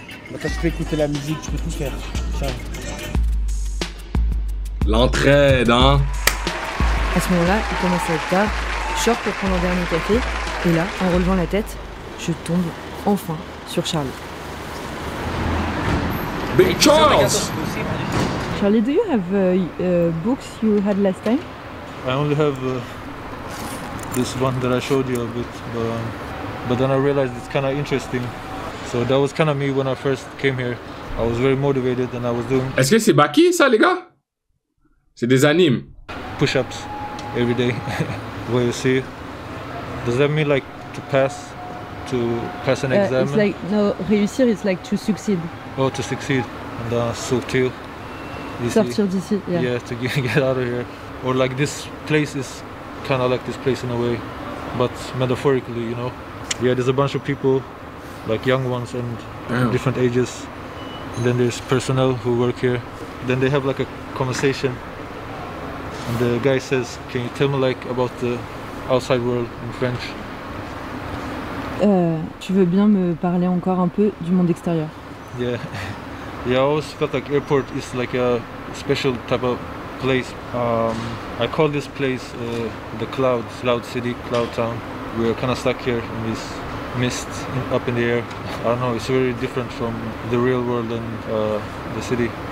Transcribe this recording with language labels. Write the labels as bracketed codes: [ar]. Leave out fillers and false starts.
[fr] Maintenant, tu peux écouter la musique, tu peux tout faire. Tiens. L'entraide, hein. À ce moment-là, il commence à être tard. Je sors pour prendre un dernier café. Et là, en relevant la tête, je tombe enfin sur Charlie. [en] Big Charles! Charlie, do you have books you had last time? I only have this one that I showed you a bit, but then I realized it's kind of interesting. So that was kind of me when I first came here. I was very motivated and I was doing... [fr] Est-ce que c'est Baki, ça, les gars? C'est des animes. [en] Push-ups every day. Where you see, does that mean like to pass an exam? It's like, no, réussir is like to succeed. Oh, to succeed. And sortir. [fr] Sortir d'ici, yeah. [en] Yeah, to get out of here. Or like this place is kind of like this place in a way, but metaphorically, you know. Yeah, there's a bunch of people, like young ones and different ages. And then there's personnel who work here. Then they have like a conversation. And the guy says, "Can you tell me like about the outside world in French?" [fr] Tu veux bien me parler encore un peu du monde extérieur? [en] Yeah, yeah. I always felt like airport is like a special type of place. I call this place the Cloud City, Cloud Town. We're kind of stuck here in this mist up in the air. I don't know. It's very different from the real world and the city.